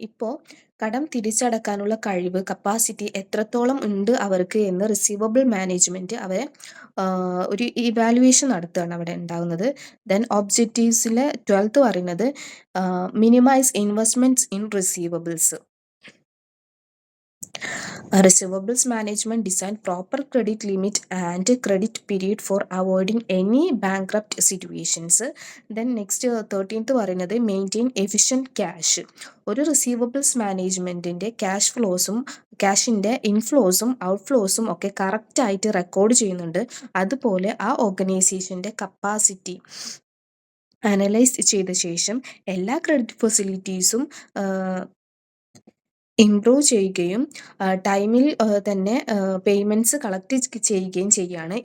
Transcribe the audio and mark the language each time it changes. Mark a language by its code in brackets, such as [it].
[ml] ഇപ്പോൾ കടം തിരിച്ചടക്കാനുള്ള കഴിവ്, കപ്പാസിറ്റി എത്രത്തോളം ഉണ്ട് അവർക്ക് എന്ന് റിസീവബിൾ മാനേജ്മെൻറ്റ് അവരെ ഒരു ഇവാലുവേഷൻ നടത്തുകയാണ് അവിടെ ഉണ്ടാകുന്നത്. ദെൻ ഒബ്ജക്റ്റീവ്സിലെ 12th പറയുന്നത് minimise investments in receivables. [en] Receivables management design proper credit limit and credit period for avoiding any bankrupt situations. Then next 13th പറയുന്നത് maintain efficient cash. [ml] ഒരു റിസീവബിൾസ് മാനേജ്മെൻറ്റിൻ്റെ ക്യാഷ് ഫ്ലോസും ക്യാഷിൻ്റെ ഇൻഫ്ലോസും ഔട്ട്ഫ്ലോസും ഒക്കെ കറക്റ്റായിട്ട് റെക്കോർഡ് ചെയ്യുന്നുണ്ട്. അതുപോലെ ആ ഓർഗനൈസേഷൻ്റെ കപ്പാസിറ്റി അനലൈസ് ചെയ്ത ശേഷം എല്ലാ ക്രെഡിറ്റ് ഫെസിലിറ്റീസും ഇംപ്രൂവ് ചെയ്യുകയും ടൈമിൽ തന്നെ പേയ്മെൻറ്റ്സ് കളക്ട് ചെയ്യുകയും ചെയ്യുകയാണ്.